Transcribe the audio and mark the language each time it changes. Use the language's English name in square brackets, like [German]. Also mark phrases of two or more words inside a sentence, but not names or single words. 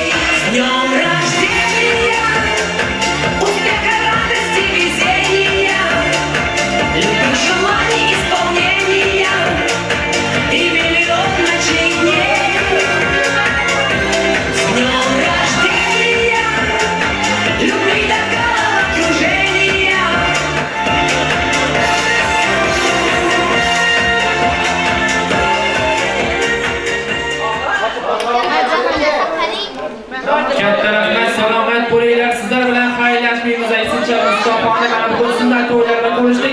[Russian] С днем рождения, успеха, радости, везения, любых желаний, исполнения и миллион ночей дней. С днем рождения, любви такого окружения. [Uzbek] Katta rahmat, salomat bo'linglar. Sizlar bilan xayrlashmaymiz. Aytsincha Mustafani mana bugun sunnat to'ylarida ko'rishdik.